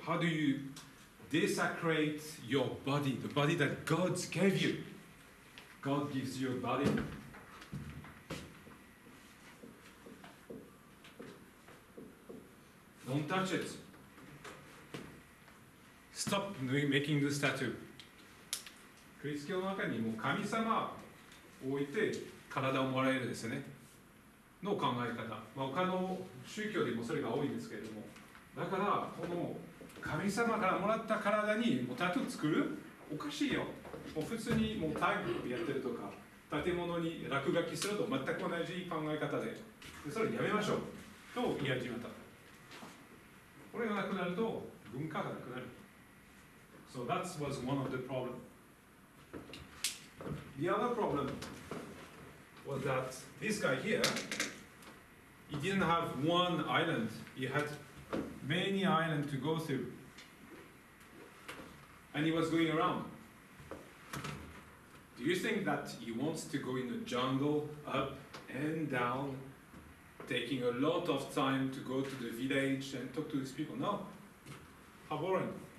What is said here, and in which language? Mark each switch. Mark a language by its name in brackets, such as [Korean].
[English] How do you desecrate your body, the body that God gave you? God gives you a body. Don't touch it. Stop making this tattoo. [Japanese] キリスト教の中にもう神様を置いて体をもらえるですよねの考え方、まあ、他の宗教でもそれが多いんですけれどもだからこの神様からもらった体にもうタトゥー作るおかしいよもう普通にもうタイプやってるとか建物に落書きすると全く同じ考え方でそれやめましょうと言い始めたこれがなくなると文化がなくなる [English] So that was one of the problems The other problem was that this guy here, he didn't have one island, he had many islands to go through. And he was going around. Do you think that he wants to go in the jungle, up and down, taking a lot of time to go to the village and talk to these people? No. How boring.